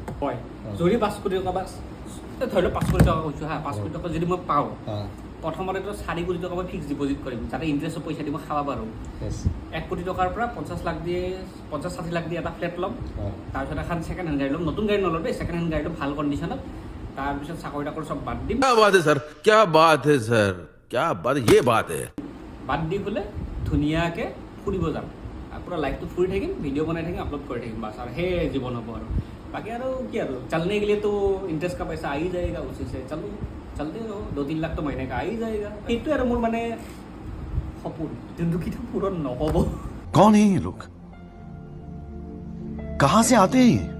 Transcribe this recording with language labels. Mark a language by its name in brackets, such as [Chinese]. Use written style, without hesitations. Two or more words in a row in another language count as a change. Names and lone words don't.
[Assamese] হয় যদি 5 কোটি টকা বা ধৰি লওক 5 কোটি টকা কৈছোঁ হা, 5 কোটি টকা যদি মই পাওঁ প্ৰথমতেতো 4 কোটি টকা মই [English] fix deposit [Assamese] কৰিম, যাতে ইণ্টাৰেষ্টৰ পইচা দি মই খাব পাৰোঁ। 1 কোটি টকাৰ পৰা 50 লাখ দিয়ে 50-60 লাখ দিয়ে এটা ফ্লেট ল'ম, তাৰপিছত এখন [English] second hand [Assamese] গাড়ী ল'ম, নতুন গাড়ী নল'ম দেই, [English] second hand [Assamese] গাড়ীটো ভাল কণ্ডিশ্যনত। তাৰপিছত চাকৰি তাকৰি চব বাদ দিম। [Hindi] क्या बात है सर, क्या बात है सर, क्या बात, ये बात है। [Assamese] বাদ দি পেলাই ধুনীয়াকৈ ফুৰিব যাম, পূৰা লাইফটো ফুৰি থাকিম, ভিডিঅ' বনাই থাকিম, আপলোড কৰি থাকিম, বাছ আৰু সেই জীৱন হ'ব আৰু বাকী আৰু কি আৰু [Hindi] চলने के लिए तो इंटरेस्ट का पैसा आ ही जाएगा, उसी से चलो चलते रहो, 2-3 लाख तो महीने का आ ही जाएगा। [Assamese] সেইটোৱে আৰু মোৰ মানে সপোন, যোনটো কিন্তু পূৰণ নহ'ব। [Hindi] कौन है ये लोग, कहाँ से आते हैं?